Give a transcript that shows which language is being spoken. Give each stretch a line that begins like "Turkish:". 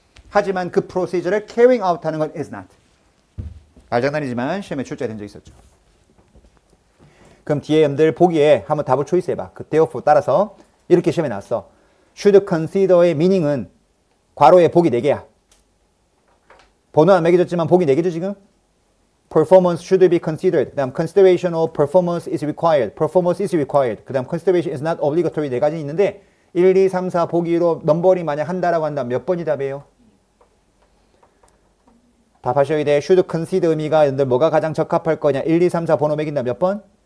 Korean: 하지만 그 프로시저를
English: carrying out
Korean: 하는 건
English: is not.
Korean: 말장난이지만 시험에 출제된 적 있었죠. 그럼 뒤에 여러분들 보기에 한번 답을 초이스해봐. 그 therefore 따라서 이렇게 시험에 나왔어. should consider의 meaning은 괄호에 보기 4개야. 번호 안 매겨졌지만 보기 4개죠 지금?
English: Performance should be considered.
Korean: 그 다음
English: consideration of performance is required. Performance is required.
Korean: 그 다음
English: consideration is not obligatory
Korean: 4가지 있는데 1, 2, 3, 4 보기로 넘버링 만약 한다라고 한다면 몇 번이 답이에요? 답하셔야 돼. should consider 의미가 여러분들 뭐가 가장 적합할 거냐? 1, 2, 3, 4 번호 매긴다 몇 번?